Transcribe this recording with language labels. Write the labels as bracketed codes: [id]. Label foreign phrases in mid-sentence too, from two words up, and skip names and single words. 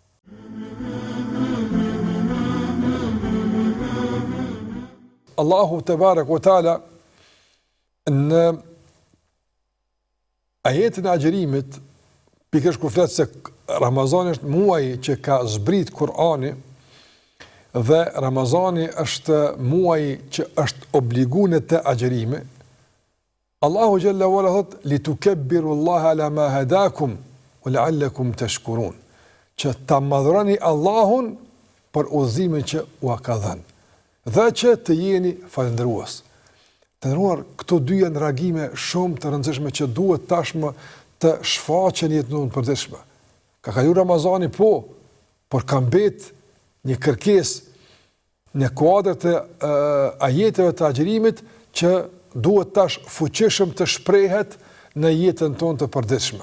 [sq] Allahu [ar] تبارك و تعالى [sq] në ajetin e agjerimit, pikërisht kur flet se Ramazani është muaji që ka zbrit Kur'ani dhe Ramazani është muaji që është obliguar të agjerimi, Allahu [ar] جل وعلا [sq] thot [ar] لتكبروا الله على ما هداكم ولعلكم تشكرون, [sq] që ta madhroni Allahun për udhëzimin që u ka dhënë dhe që të jeni falendërues. Të ndëruar, këto dy janë reagime shumë të rëndësishme që duhet tashmë të shfaqen jetën tonë përditshme. Ka kaluar Ramazani por ka mbet një kërkesë në kuadër të ajeteve të agjerimit që duhet tash fuqishëm të shprehet në jetën tonë të përditshme.